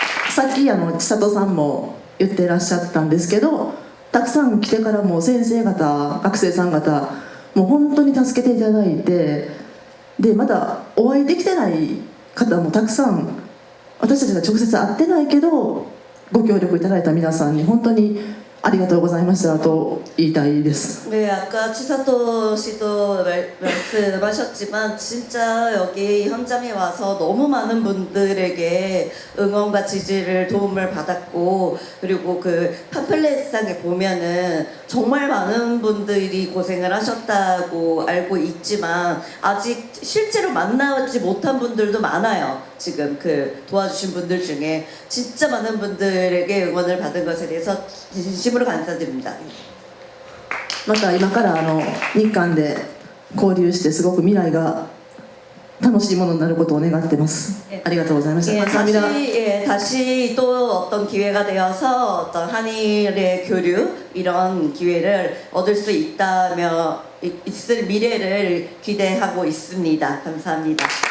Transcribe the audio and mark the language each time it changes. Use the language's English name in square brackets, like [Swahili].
[Japanese] さっき千里さんも言ってらっしゃったんですけどたくさん来てからも先生方学生さん方もう本当に助けていただいてでまだお会いできてない方もたくさん私たちが直接会ってないけどご協力いただいた皆さんに本当にありがとうございましたと言いたいです。 [Korean] 네, 아까 치사토 씨도 말씀하셨지만 진짜 여기 현장에 와서 너무 많은 분들에게 응원과 지지를 도움을 받았고 그리고 그 팜플렛상에 보면은 정말 많은 분들이 고생을 하셨다고 알고 있지만 아직 실제로 만나지 못한 분들도 많아요. 지금 그 도와주신 분들 중에 진짜 많은 분들에게 응원을 받은 것에 대해서 진심으로 감사드립니다. [Japanese] また今から日韓で交流してすごく未来が楽しいものになることを願ってます。ありがとうございました。 [Korean] 예, 감사합니다. 다시 또 어떤 기회가 되어서 어떤 한일의 교류 이런 기회를 얻을 수 있을 미래를 기대하고 있습니다. 감사합니다.